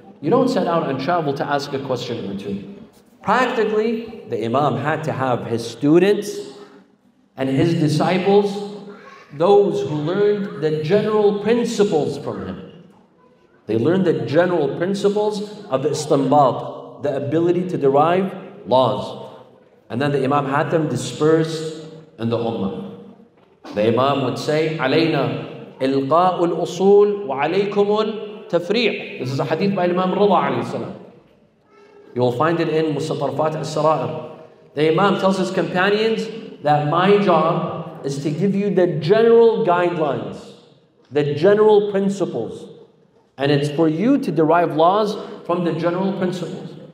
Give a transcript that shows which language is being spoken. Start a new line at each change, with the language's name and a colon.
English: You don't set out and travel to ask a question or two. Practically, the Imam had to have his students and his disciples, those who learned the general principles from him. They learned the general principles of the istinbat, the ability to derive laws. And then the Imam had them dispersed in the Ummah. The Imam would say,
Arabic: عَلَيْنَا إِلْقَاءُ الْأُصُولِ وَعَلَيْكُمُ التَّفْرِيعِ.
English: This is a hadith by Imam Rida alayhi salam. You will find it in Mustatarfat al-Sara'ir. The Imam tells his companions that my job is to give you the general guidelines, the general principles. And it's for you to derive laws from the general principles.